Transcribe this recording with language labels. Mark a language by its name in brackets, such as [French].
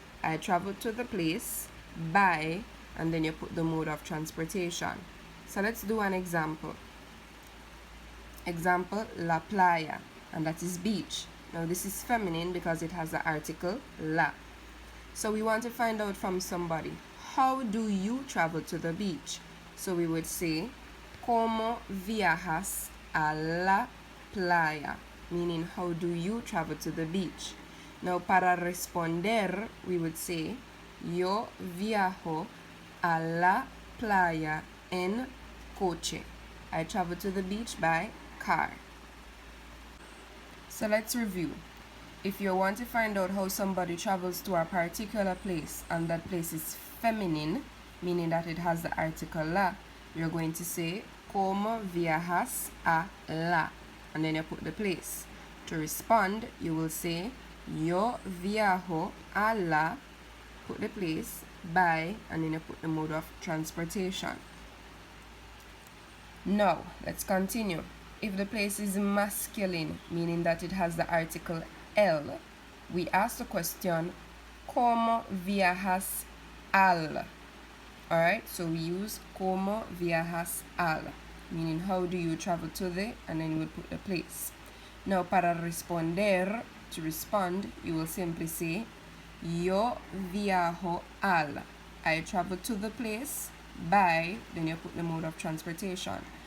[English] I travel to the place by, and then you put the mode of transportation. So let's do an example. Example, [Spanish] la playa, [English] and that is beach. Now this is feminine because it has the article la. So we want to find out from somebody, how do you travel to the beach? So we would say, [Spanish] ¿cómo viajas a la playa? Meaning, how do you travel to the beach? [English] Now [Spanish] para responder, [English] we would say, [Spanish] yo viajo a la playa en coche. [English] I travel to the beach by car. So let's review. If you want to find out how somebody travels to a particular place and that place is feminine, meaning that it has the article la, you're going to say, [Spanish] ¿cómo viajas a la? [English] And then you put the place. To respond, you will say, [Spanish] yo viajo a la, [English] put the place, by, and then you put the mode of transportation. Now, let's continue. If the place is masculine, meaning that it has the article el, we ask the question, [Spanish] ¿cómo viajas al? [English] Alright, so we use [Spanish] ¿cómo viajas al? [English] Meaning, how do you travel to the, and then you would put the place. Now, [Spanish] para responder, [English] to respond, you will simply say, [Spanish] yo viajo al. [English] I travel to the place by, then you put the mode of transportation.